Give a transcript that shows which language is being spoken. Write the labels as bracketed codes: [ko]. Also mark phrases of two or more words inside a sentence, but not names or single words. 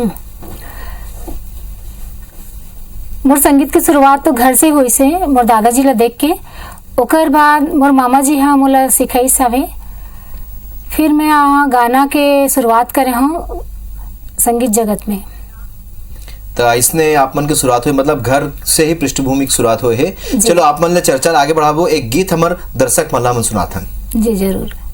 [hne] मोर संगीत की शुरुआत तो घर से हुई से मोर दादाजी ला देख के। ओकर बाद मोर मामा जी हाँ मोला सिखाई सावे। फिर मैं गाना के शुरुआत करे हूँ संगीत जगत में। तो इसने आप मन की शुरुआत हुई, मतलब घर से ही पृष्ठभूमि की शुरुआत हुई है। चलो आप मन ले चर्चा आगे बढ़ाबो। एक गीत हमार दर्शक मल्ला मन सुनाथन। जी जरूर।